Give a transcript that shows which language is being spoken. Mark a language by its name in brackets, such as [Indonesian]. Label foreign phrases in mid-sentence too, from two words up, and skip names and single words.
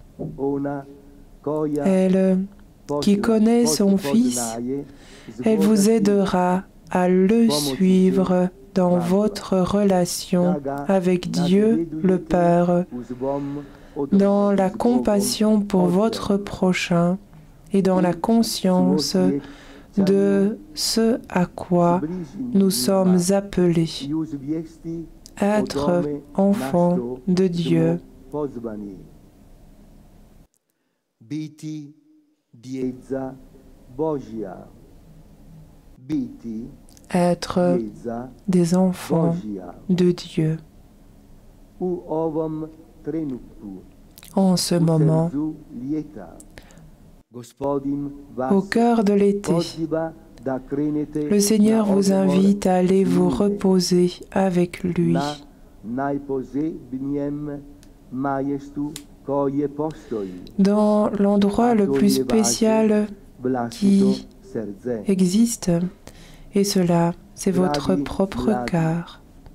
[French] Elle qui connaît son Fils, elle vous aidera à le suivre dans votre relation avec Dieu le Père, dans la compassion pour votre prochain et dans la conscience de ce à quoi nous sommes appelés, être enfants de Dieu. [Croatian] Biti djeca Božja. Biti [French] être des enfants de Dieu. [Croatian] U ovom trenutku, [French] en ce moment, au cœur de l'été, le Seigneur vous invite à aller vous reposer avec lui. Dans l'endroit le plus spécial qui existe, et cela, c'est votre propre cœur.